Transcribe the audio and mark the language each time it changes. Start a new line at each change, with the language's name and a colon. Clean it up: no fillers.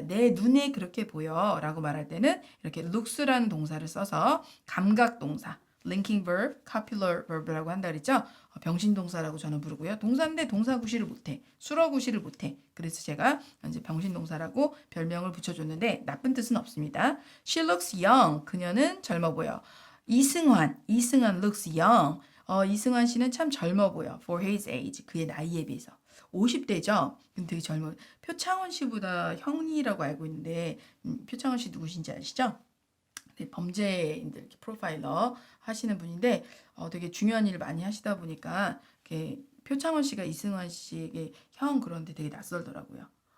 Korean: 내 눈에 그렇게 보여 라고 말할 때는 이렇게 looks라는 동사를 써서 감각 동사 linking verb, copular verb라고 한다 그랬죠. 병신동사라고 저는 부르고요. 동사인데 동사구시를 못해. 수러구시를 못해. 그래서 제가 이제 병신동사라고 별명을 붙여줬는데 나쁜 뜻은 없습니다.
English: She looks young. 그녀는 젊어 보여. 이승환 looks young.
Korean: 이승환 씨는 참 젊어 보여. For his age. 그의 나이에 비해서. 50대죠? 근데 되게 젊어. 표창원 씨보다 형이라고 알고 있는데 표창원 씨 누구신지 아시죠? 범죄인들 프로파일러 하시는 분인데 되게 중요한 일을 많이 하시다 보니까 이렇게 표창원 씨가 이승환 씨에게 형 그런데 되게 낯설더라고요.